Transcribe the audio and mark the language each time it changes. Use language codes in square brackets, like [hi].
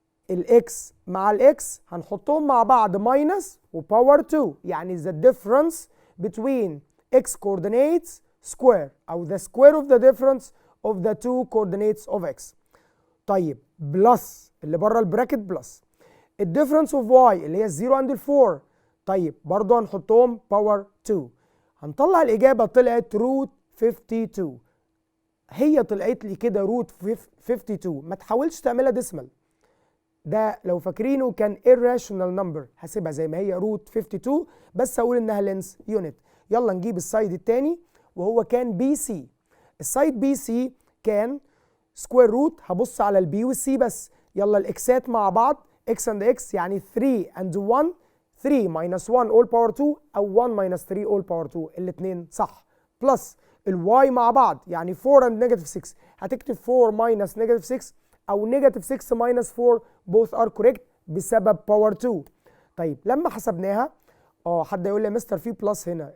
[ar] الاكس مع الاكس هنحطهم مع بعض ماينس وباور 2، يعني [en] the difference between x coordinates square [ar] او [en] the square of the difference of the two coordinates of x. [ar] طيب بلس اللي بره البراكت بلس الديفرنس اوف واي اللي هي الزيرو عند الفور. طيب برضه هنحطهم باور 2. هنطلع الاجابه طلعت روت 52. هي طلعت لي كده روت 52. ما تحاولش تعملها ديسمال. ده لو فاكرينه كان irrational number. هسيبها زي ما هي روت 52 بس هقول انها لينس يونت. يلا نجيب السايد الثاني وهو كان بي سي. السايد بي سي كان سكوير روت. هبص على البي والسي بس. يلا الاكسات مع بعض [en] x and x [ar] يعني 3 and 1. [en] 3 minus 1 all power 2 او 1 minus 3 all power 2 [ar] الاثنين صح. بلس الواي مع بعض يعني [en] 4 and negative 6. [ar] هتكتب [en] 4 minus negative 6 او negative 6 minus 4 both are correct [ar] بسبب باور 2. طيب لما حسبناها حد يقول لي يا مستر في بلس هنا.